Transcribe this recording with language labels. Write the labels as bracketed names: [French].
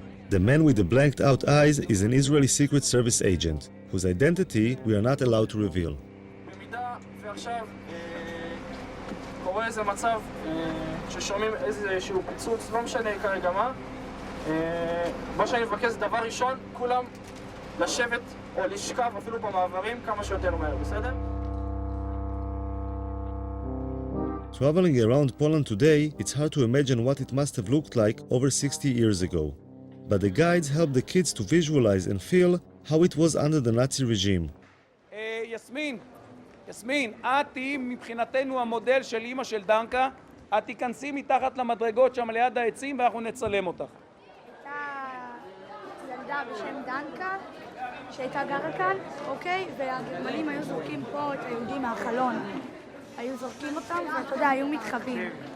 [English] The man with the blanked out eyes is an Israeli Secret Service agent, whose identity we are not allowed to reveal. [Hebrew] במידה ועכשיו קורה איזה מצב ששומעים איזשהו פיצוץ, לא משנה כרגע מה שאני מבקש זה דבר ראשון, כולם לשבת או לשכב אפילו במעברים כמה שיותר מהר, בסדר? [English] Traveling around Poland today, it's hard to imagine what it must have looked like over 60 years ago. But the guides help the kids to visualize and feel how it was under the Nazi regime. [Hebrew] יסמין, את תהיי מבחינתנו המודל של אמא של דנקה, את תיכנסי מתחת למדרגות שם ליד העצים ואנחנו נצלם אותך. הייתה ילדה בשם דנקה שהייתה גרה כאן, אוקיי? והגרמנים היו זורקים פה את היהודים מהחלון. היו זורקים אותם ואתה יודע, היו מתחבאים.